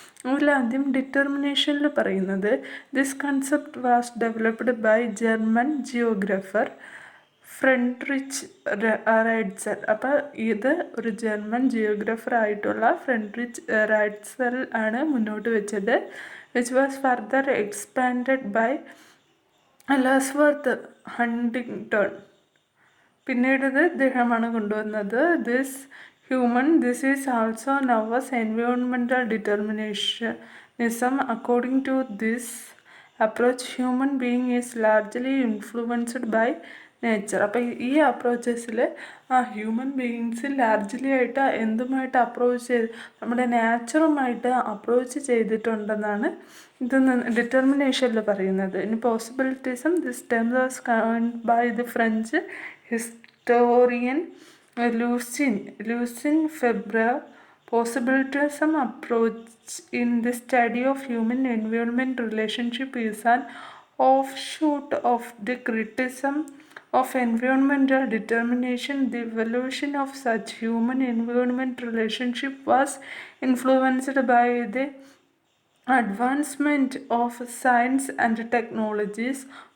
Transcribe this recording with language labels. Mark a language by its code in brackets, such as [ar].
[ml] അതിലാദ്യം ഡിറ്റർമിനേഷനിൽ പറയുന്നത് [en] This concept was developed by German geographer Friedrich Ratzel. [ml] അപ്പോൾ ഇത് ഒരു ജർമ്മൻ ജിയോഗ്രഫർ ആയിട്ടുള്ള ഫ്രെഡറിച്ച് റൈറ്റ്സൽ ആണ് മുന്നോട്ട് വെച്ചത്. [en] Which was further expanded by Ellsworth Huntington. [ml] പിന്നീട് ഇദ്ദേഹമാണ് കൊണ്ടുവന്നത്. [en] This is also known as environmental determinism. According to this approach, human being is largely influenced by nature. [ml] അപ്പോൾ ഈ അപ്രോച്ചസിൽ ഹ്യൂമൻ ബീയിങ്സ് ലാർജ്ലി ആയിട്ട് എന്തുമായിട്ട് അപ്രോച്ച് ചെയ്ത് നമ്മുടെ നാച്ചുറുമായിട്ട് അപ്രോച്ച് ചെയ്തിട്ടുണ്ടെന്നാണ് ഇത് ഡിറ്റർമിനേഷനിൽ പറയുന്നത്. ഇനി പോസിബിലിറ്റീസും [en] This term was coined by the French historian Lucien Febvre. Possibilism approach in the study of human-environment relationship is an offshoot of the criticism of environmental determination. The evolution of such human-environment relationship was influenced by the advancement of science and technologies.